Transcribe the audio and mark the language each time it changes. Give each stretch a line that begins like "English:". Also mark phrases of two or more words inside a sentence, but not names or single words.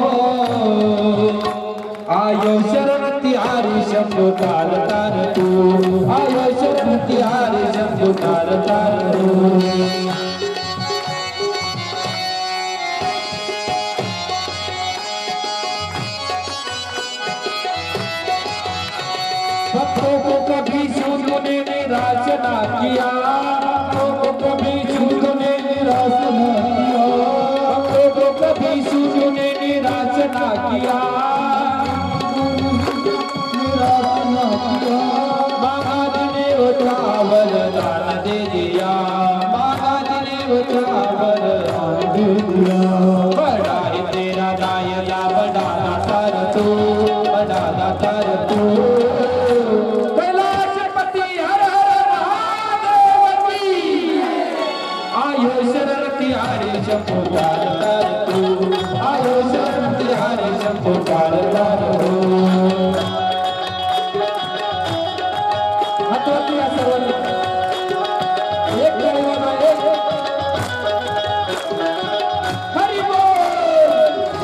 Hindi: आयो शरण तिहारी शंभु तार तार तू, आयो शरण तिहारी शंभु तार तार तू. भक्तों को कभी शून्य ने निराश ना किया, भक्तों को कभी शून्य ने निराश ना किया, भक्तों को कभी शून्य ने निराश ना किया, निराश ना किया. महाराज ने उठा वरदान दे दिया, महाराज ने उठा वरदान दे दिया. बड़ा है तेरा दायरा, बड़ा दातार तू, बड़ा दातार तू. शंभु तार तार तू, आयो शरण तिहारी शंभु तार तार तू.
Marathi: हातवरती या सर्वांनी. एक देवाला एक.
Hindi: हरी बोल.